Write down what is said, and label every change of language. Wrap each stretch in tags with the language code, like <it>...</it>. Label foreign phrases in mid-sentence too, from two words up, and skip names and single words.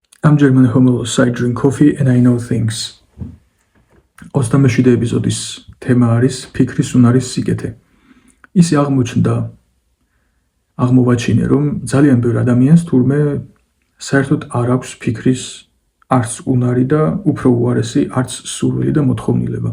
<en>I'm German Homolos, I drink coffee and I know things.</en> <ka>27 ეპიზოდის თემა არის ფიქრის უნარის სიკეთე. ისე აღმოვაჩინე, რომ ძალიან ბევრ ადამიანს თურმე საერთოდ არ აქვს ფიქრის არც უნარი და უფრო უარესი არც სურვილი და მოთხოვნილება.</ka>